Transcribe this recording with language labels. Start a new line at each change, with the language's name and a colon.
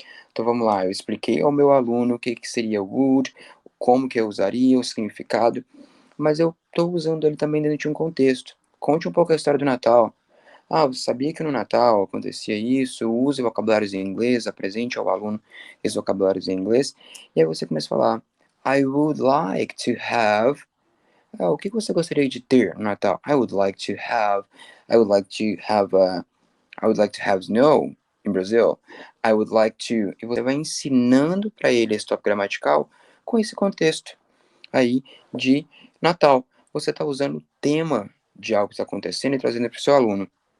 Portuguese: Então vamos lá, eu expliquei ao meu aluno o que seria o would, como que eu usaria, o significado, mas eu estou usando ele também dentro de um contexto. Conte um pouco a história do Natal. Ah, você sabia que no Natal acontecia isso? Use vocabulários em inglês, apresente ao aluno esses vocabulários em inglês, e aí você começa a falar,
English: I would like to have.
Portuguese: O que você gostaria de ter no Natal?
English: I would like to have, I would like to have snow in Brazil. I would like to.
Portuguese: E você vai ensinando para ele esse tópico gramatical com esse contexto aí de Natal. Você está usando o tema de algo que está acontecendo e trazendo para o seu aluno.